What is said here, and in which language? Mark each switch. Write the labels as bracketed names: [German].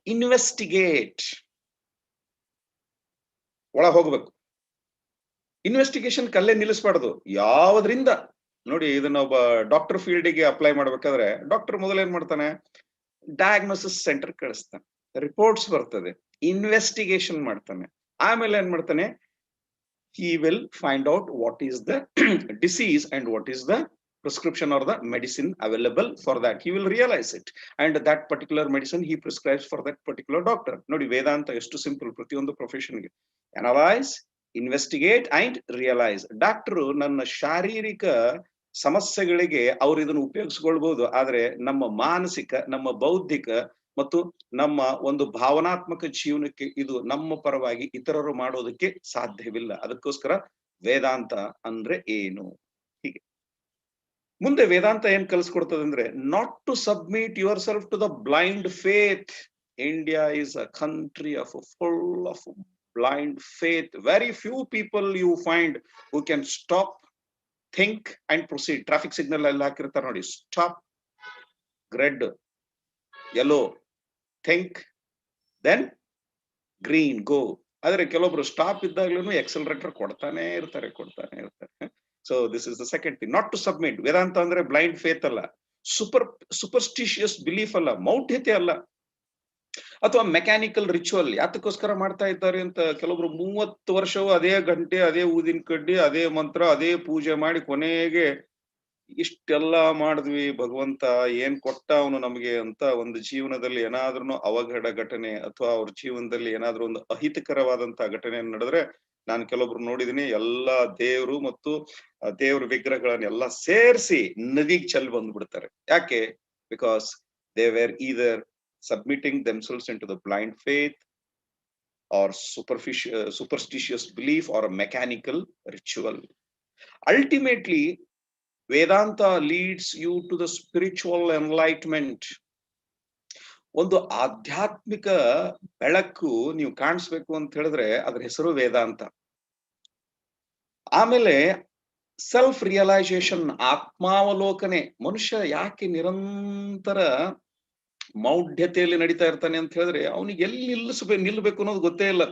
[Kannada] Investigate, ಒಳ ಹೋಗ್ಬೇಕು. Investigation ಕಲ್ಲೇ ನಿಲ್ಲಿಸಬಾರ್ದು. ಯಾವ್ದ್ರಿಂದ ನೋಡಿ, ಇದನ್ನ ಒಬ್ಬ ಡಾಕ್ಟರ್ ಫೀಲ್ಡಿಗೆ ಅಪ್ಲೈ ಮಾಡ್ಬೇಕಾದ್ರೆ ಡಾಕ್ಟರ್ ಮೊದಲು ಏನ್ ಮಾಡ್ತಾನೆ? ಡಯಾಗ್ನೋಸಿಸ್ ಸೆಂಟರ್ ಕಳಿಸ್ತಾನೆ, ರಿಪೋರ್ಟ್ಸ್ ಬರ್ತದೆ, ಇನ್ವೆಸ್ಟಿಗೇಷನ್ ಮಾಡ್ತಾನೆ. ಆಮೇಲೆ ಏನ್ ಮಾಡ್ತಾನೆ? [English] he will find out what is the disease and what is the prescription or the medicine available for that. He will realize it, and that particular medicine he prescribes for that particular doctor. [Kannada] Nodi [English] Vedanta is too simple. [Kannada] Pratiyondu profession ge [English] analyze, investigate and realize. [Kannada] Doctor ನನ್ನ ಶಾರೀರಿಕ ಸಮಸ್ಯೆಗಳಿಗೆ ಅವರು ಇದನ್ನು ಉಪಯೋಗಿಸಿಕೊಳ್ಳಬಹುದು, ಆದ್ರೆ ನಮ್ಮ ಮಾನಸಿಕ, ನಮ್ಮ ಬೌದ್ಧಿಕ ಮತ್ತು ನಮ್ಮ ಒಂದು ಭಾವನಾತ್ಮಕ ಜೀವನಕ್ಕೆ ಇದು ನಮ್ಮ ಪರವಾಗಿ ಇತರರು ಮಾಡೋದಕ್ಕೆ ಸಾಧ್ಯವಿಲ್ಲ. ಅದಕ್ಕೋಸ್ಕರ ವೇದಾಂತ ಅಂದ್ರೆ ಏನು, ಹೀಗೆ ಮುಂದೆ ವೇದಾಂತ ಏನ್ ಕಲಿಸ್ಕೊಡ್ತದೆ ಅಂದ್ರೆ, [English] Not to submit yourself to the blind faith. India is a country of full of blind faith. Very few people you find who can stop, think and proceed. Traffic signal [Kannada] ಎಲ್ಲ ಹಾಕಿರ್ತಾರೆ ನೋಡಿ, [English] stop, red, yellow, think, then green, go. [Kannada] ಆದ್ರೆ ಕೆಲವೊಬ್ರು stop ಇದ್ದಾಗ್ಲೂ accelerator ಕೊಡ್ತಾನೆ ಇರ್ತಾರೆ. [English] So this is the second thing, not to submit. [Kannada] ವೇದಾಂತ ಅಂದ್ರೆ blind faith ಅಲ್ಲ, superstitious belief ಅಲ್ಲ, ಮೌಢ್ಯತೆ ಅಲ್ಲ, ಅಥವಾ ಮೆಕ್ಯಾನಿಕಲ್ ರಿಚುವಲ್. ಯಾತಕ್ಕೋಸ್ಕರ ಮಾಡ್ತಾ ಇದ್ದಾರೆ ಅಂತ, ಕೆಲವೊಬ್ರು 30 ವರ್ಷವೂ ಅದೇ ಗಂಟೆ, ಅದೇ ಊದಿನ ಕಡ್ಡಿ, ಅದೇ ಮಂತ್ರ, ಅದೇ ಪೂಜೆ ಮಾಡಿ ಕೊನೆಗೆ ಇಷ್ಟೆಲ್ಲ ಮಾಡಿದ್ವಿ, ಭಗವಂತ ಏನ್ ಕೊಟ್ಟ ಅವನು ನಮ್ಗೆ ಅಂತ ಒಂದು ಜೀವನದಲ್ಲಿ ಏನಾದ್ರೂ ಅವಘಡ ಘಟನೆ ಅಥವಾ ಅವ್ರ ಜೀವನದಲ್ಲಿ ಏನಾದ್ರೂ ಒಂದು ಅಹಿತಕರವಾದಂತಹ ಘಟನೆ ನಡೆದ್ರೆ, ನಾನು ಕೆಲವೊಬ್ರು ನೋಡಿದೀನಿ, ಎಲ್ಲಾ ದೇವ್ರು ಮತ್ತು ದೇವ್ರ ವಿಗ್ರಹಗಳನ್ನೆಲ್ಲ ಸೇರಿಸಿ ನದಿಗೆ ಚೆಲ್ ಬಂದ್ಬಿಡ್ತಾರೆ. ಯಾಕೆ? [English] Because they were either submitting themselves into the blind faith or superstitious belief or a mechanical ritual. Ultimately, Vedanta leads you to the spiritual enlightenment. [Kannada] ಒಂದು ಆಧ್ಯಾತ್ಮಿಕ ಬೆಳಕು ನೀವು ಕಾಣಿಸ್ಬೇಕು ಅಂತ ಹೇಳಿದ್ರೆ ಅದ್ರ ಹೆಸರು ವೇದಾಂತ. ಆಮೇಲೆ ಸೆಲ್ಫ್ ರಿಯಲೈಸೇಷನ್, ಆತ್ಮಾವಲೋಕನೆ. ಮನುಷ್ಯ ಯಾಕೆ ನಿರಂತರ ಮೌಢ್ಯತೆಯಲ್ಲಿ ನಡೀತಾ ಇರ್ತಾನೆ ಅಂತ ಹೇಳಿದ್ರೆ, ಅವನಿಗೆ ಎಲ್ಲಿ ನಿಲ್ಬೇಕು ಅನ್ನೋದು ಗೊತ್ತೇ ಇಲ್ಲ.